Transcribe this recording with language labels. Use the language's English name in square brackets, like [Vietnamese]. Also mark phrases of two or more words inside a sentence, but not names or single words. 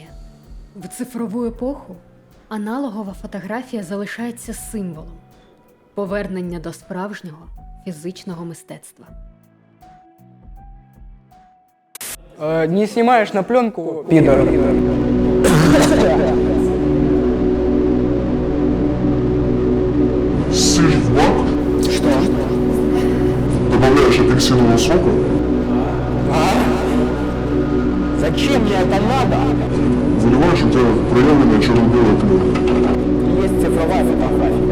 [Ukrainian] В цифрову епоху аналогова фотографія залишається символом повернення до справжнього фізичного мистецтва. Не знімаєш на пленку, підор. [Russian] Сыр в бак, [Ukrainian] Що? [Russian] добавляешь апельсинового сока, Зачем мне это надо? выливаешь, у тебя проявленная черно-белая пленка. Есть цифровая фотография.